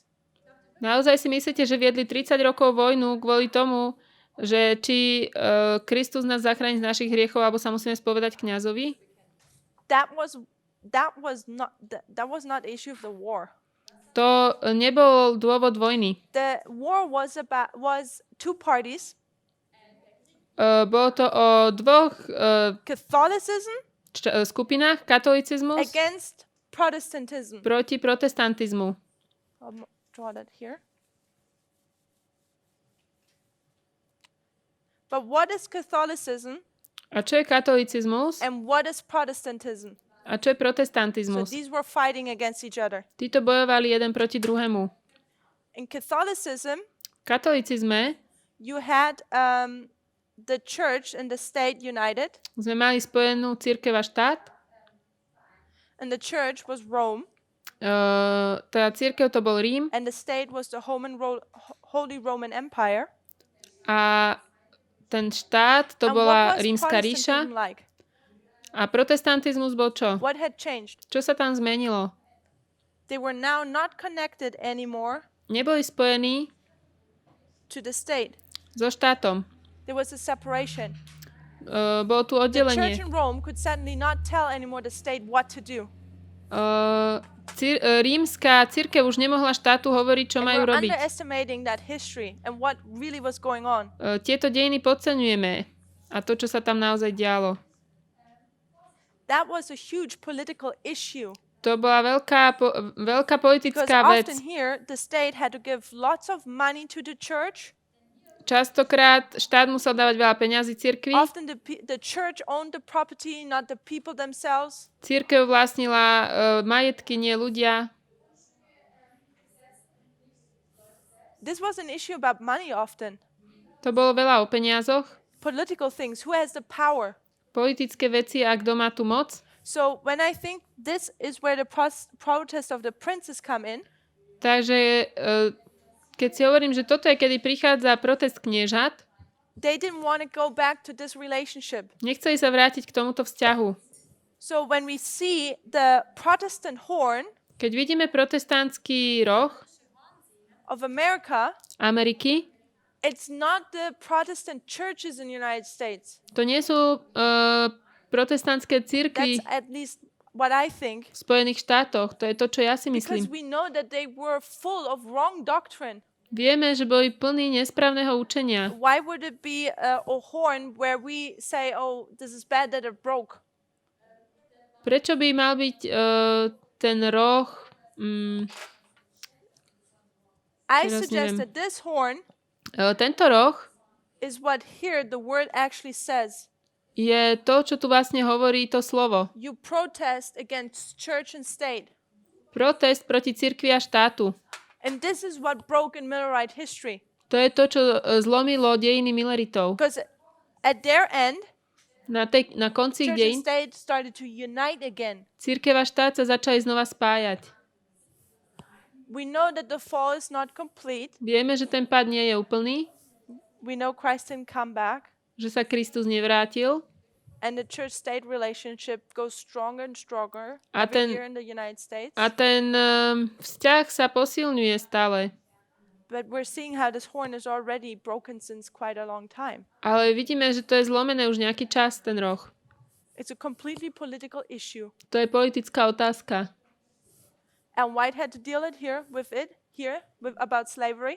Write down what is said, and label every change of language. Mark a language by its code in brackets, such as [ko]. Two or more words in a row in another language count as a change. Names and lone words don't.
[sk] naozaj si myslíte, že viedli 30 rokov vojnu kvôli tomu, že či Kristus nás zachráni z našich hriechov, alebo sa musíme spovedať kňazovi? [en] That was not the issue of the war. [sk] To nebol dôvod vojny. [en] The war was two parties. [sk] Bolo to o dvoch [en] Catholicism [sk] skupinách. Katolicizmus [en] against Protestantism. [sk] proti protestantizmu. [en] I'll draw that here. But what is Catholicism [sk] A čo je katolicizmus? [en] and what is Protestantism? [sk] A čo je [en] So [sk] protestantizmus? [en] these were fighting against each other. [sk] Títo bojovali jeden proti druhému. [en] In Catholicism, [sk] V katolicizme [en] you had the church and the state united, [sk] sme mali spojenú cirkev a štát. [en] and the church was Rome, [sk] Tá cirkev to bol Rím [en] and the state was the Holy Roman Empire. [sk] a ten štát to [en] And [sk] bola [en] what was [sk] Rímska ríša. [en] Protestantism like? [sk] A protestantizmus bol čo? [en] What had changed? [sk] Čo sa tam zmenilo? [en] They were now not connected anymore [sk] Neboli spojení [en] to the state. [sk] so štátom. [en] There was a separation. [sk] Bolo tu [en] The church [sk] oddelenie. [en] in Rome could suddenly not tell anymore the state what to do. [sk] Rímska cirkev už nemohla štátu hovoriť, čo [en] And [sk] majú [en] we're [sk] robiť. [en] underestimating that history and what really was going on. [sk] Tieto dejiny podceňujeme a to, čo sa tam naozaj dialo. [en] That was a huge political issue. [sk] To bola veľká [en] Because [sk] politická vec. [en] often here, the state had to give lots of money to the church [sk] Častokrát štát musel dávať veľa peňazí cirkvi. [en] Often the church owned the property, not the people themselves. [sk] Cirkev vlastnila majetky, nie ľudia. [en] This was an issue about money often. [sk] To bolo veľa o peniazoch. [en] Political things. Who has the power? [sk] Politické veci a kto má tu moc. [en] So when I think this is where the protest of the princes come in. [sk] Takže keď si hovorím, že toto je, kedy prichádza protest kniežat, [en] They didn't want to go back to this relationship. [sk] nechceli sa vrátiť k tomuto vzťahu. [en] So when we see the Protestant horn [sk] Keď vidíme protestantský roh [en] of America, [sk] Ameriky, [en] it's not the Protestant churches in the United States. [sk] to nie sú protestantské cirkvi [en] That's at least what I think. [sk] v Spojených štátoch. To je to, čo ja si [en] Because [sk] myslím. [en] we know that they were full of wrong doctrine. [sk] Vieme, že boli plní nesprávneho učenia. [en] Why would it be a horn where we say, oh, this is bad that it broke? [sk] Prečo by mal byť ten roh... [en] I [sk] Teraz [en] suggest [sk] neviem. [en] that this horn [sk] tento roh [en] is what here the word actually says. [sk] je to, čo tu vlastne hovorí to slovo. [en] You protest against church and state. [sk] Protest proti cirkvi a štátu. [en] And this is what broke in Millerite history. [sk] To je to, čo zlomilo dejiny Milleritov. [en] Because at their end, [sk] Na konci [en] church and [sk] dejín [en] state started to unite again. [sk] cirkev a štát sa začali znova spájať. [en] We know that the fall is not complete. [sk] Vieme, že ten pád nie je úplný, [en] We know Christ didn't come back. [sk] že sa Kristus nevrátil [en] And the church-state relationship goes stronger and stronger [sk] A [en] every [sk] ten- [en] year in the United States. [sk] a ten vzťah sa posilňuje stále. [en] But we're seeing how this horn is already broken since quite a long time. [sk] Ale vidíme, že to je zlomené už nejaký čas, ten roh. [en] It's a completely political issue. [sk] To je politická otázka. [en] And White had to deal with about slavery.